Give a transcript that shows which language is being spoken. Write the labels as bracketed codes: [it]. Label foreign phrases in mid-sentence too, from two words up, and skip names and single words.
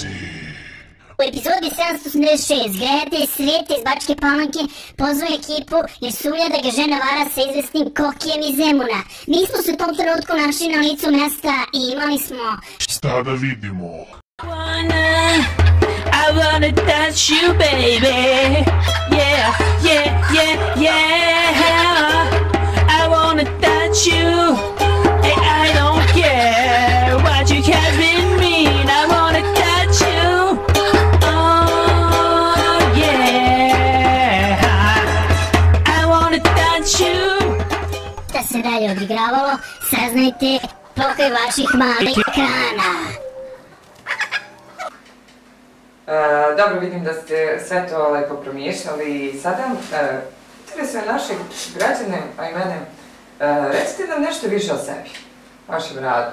[sr] U epizodi 786 gledate Svete iz Bačke Palanke pozvao ekipu jer sumnja da ga žena vara sa izvesnim Kokijem iz Zemuna. Mi smo se u tom trenutku našli na licu mesta i imali smo... Šta da vidimo? [en] I wanna touch you, baby. Yeah, yeah, yeah, yeah. I wanna touch you. Hey, I don't care what you have been mean. I wanna touch you. Oh, yeah. I wanna touch you. [sr] Da se dalje odigravalo, saznajte pokraj vaših malih ekrana. Dobro, vidim da ste sve to lepo promišljali i sada interesuje naše građane, a i mene, recite nam nešto više o sebi, vašem radu.